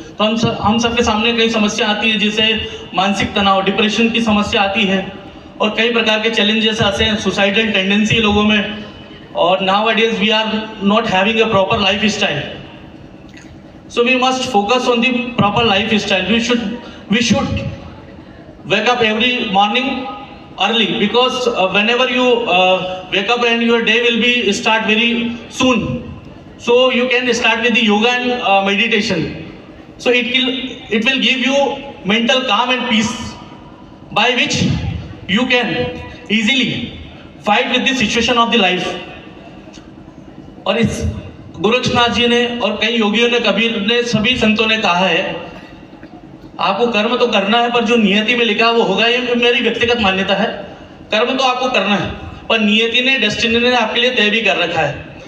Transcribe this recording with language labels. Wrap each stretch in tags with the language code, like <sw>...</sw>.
<hi>तो हम सबके सामने कई समस्या आती है, जैसे मानसिक तनाव, डिप्रेशन की समस्या आती है, और कई प्रकार के चैलेंजेस आते हैं, सुसाइडल टेंडेंसी लोगों में।</hi> <en>और nowadays we are not having a proper life style, so we must focus on the proper life style. We should wake up every morning early, because whenever you wake up and your day will be start very soon, so you can start with the yoga and meditation. So it will give you mental calm and peace. by which you can easily fight with the situation of the life.</en> <hi>और इस गोरक्षनाथ जी ने और कई योगियों ने, कबीर ने, सभी संतों ने कहा है आपको कर्म तो करना है, पर जो नियति में लिखा है वो होगा। ये मेरी व्यक्तिगत मान्यता है। कर्म तो आपको करना है, पर नियति ने, डेस्टिनी ने आपके लिए तय भी कर रखा है।</hi>